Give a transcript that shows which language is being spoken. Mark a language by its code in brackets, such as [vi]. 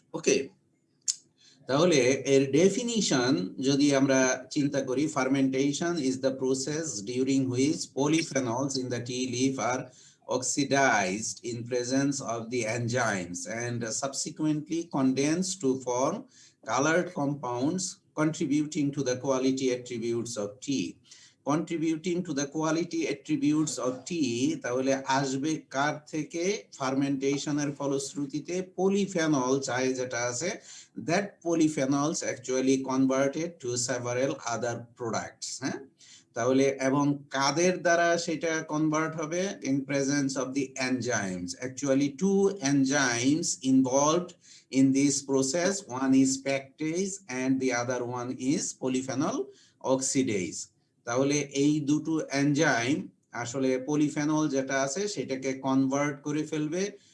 [bn] ওকে, তাহলে এর ডেফিনিশন যদি আমরা চিন্তা করি, [en] Fermentation is the process during which polyphenols in the tea leaf are oxidized in presence of the enzymes and subsequently condensed to form colored compounds contributing to the quality attributes of tea. Contributing to the quality attributes of tea, [bn] তাহলে আসবে কার থেকে? ফার্মেন্টেশনের ফলশ্রুতিতে polyphenol চাই যেটা আছে, [en] that polyphenols actually converted to several other products. [bn] হ্যাঁ, তাহলে এবং কাদের দ্বারা সেটা কনভার্ট হবে? [en] in presence of the enzymes. Actually two enzymes involved in this process, one is pectase and the other one is polyphenol oxidase. [bn] তাহলে এই দুটো enzyme আসলে পলিফেনল যেটা আছে সেটাকে কনভার্ট করে ফেলবে।